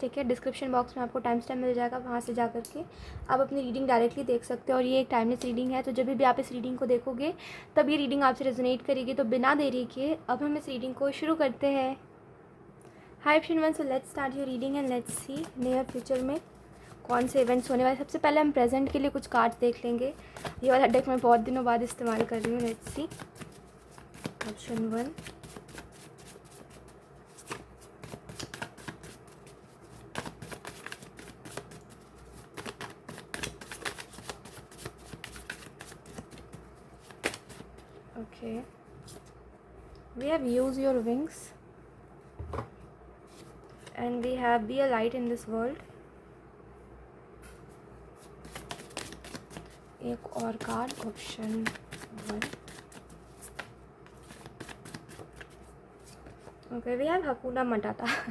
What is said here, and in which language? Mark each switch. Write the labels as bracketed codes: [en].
[hi] ठीक है, description box में आपको टाइम स्टैम्प मिल जाएगा, वहाँ से जा करके आप अपनी रीडिंग डायरेक्टली देख सकते हो। और ये एक टाइमलेस रीडिंग है, तो जब भी आप इस रीडिंग को देखोगे तब ये रीडिंग आपसे रेजोनेट करेगी। तो बिना देरी के अब हम इस रीडिंग को शुरू करते हैं। [en] hi everyone, so let's start your reading and let's see [hi] near future में कौन से इवेंट्स होने वाले। सबसे पहले हम प्रेजेंट के लिए कुछ कार्ड्स देख लेंगे। ये वाला डेक मैं बहुत दिनों बाद इस्तेमाल कर रही हूँ। Let's C option 1, [en] okay, we have use your wings and we have be a light in this world। [hi] एक और card option 1, okay, [en] we have [hi] हकुना मटाटा।